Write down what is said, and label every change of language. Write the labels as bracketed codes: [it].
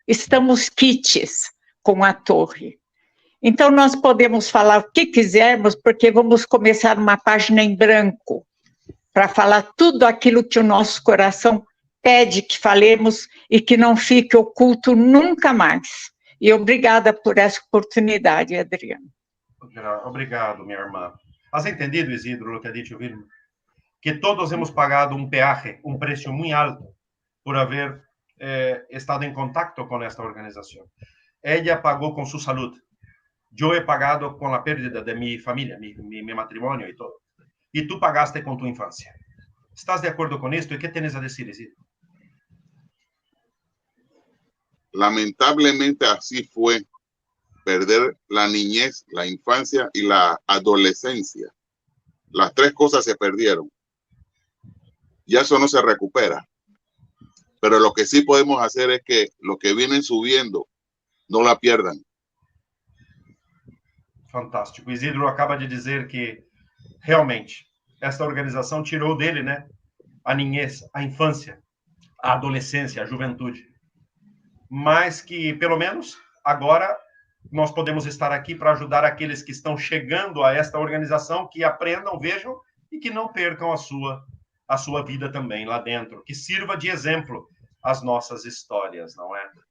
[pt] Estamos quites com a torre. Então, nós podemos falar o que quisermos, porque vamos começar uma página em branco para falar tudo aquilo que o nosso coração pede que falemos e que não fique oculto nunca mais. E obrigada por essa oportunidade, Adriano. Obrigado, minha irmã. [es] Has entendido, Isidro, lo que ha dicho Vilma? Que todos hemos pagado un peaje, un precio muy alto por haber estado en contacto con esta organización. Ella pagó con su salud. Yo he pagado con la pérdida de mi familia, mi matrimonio y todo. Y tú pagaste con tu infancia. ¿Estás de acuerdo con esto? ¿Y qué tienes a decir, Isidro? Lamentablemente así fue. Perder la niñez, la infancia y la adolescencia. Las tres cosas se perdieron. Ya eso no se recupera. Pero lo que sí podemos hacer es que los que vienen subiendo no la pierdan. Fantástico. [pt] Isidro acaba de dizer que realmente esta organização tirou dele, né, a niñez, a infância, a adolescência, a juventude. Mas que, pelo menos, agora nós podemos estar aqui para ajudar aqueles que estão chegando a esta organização, que aprendam, vejam e que não percam a sua vida também lá dentro, que sirva de exemplo às nossas histórias, não é?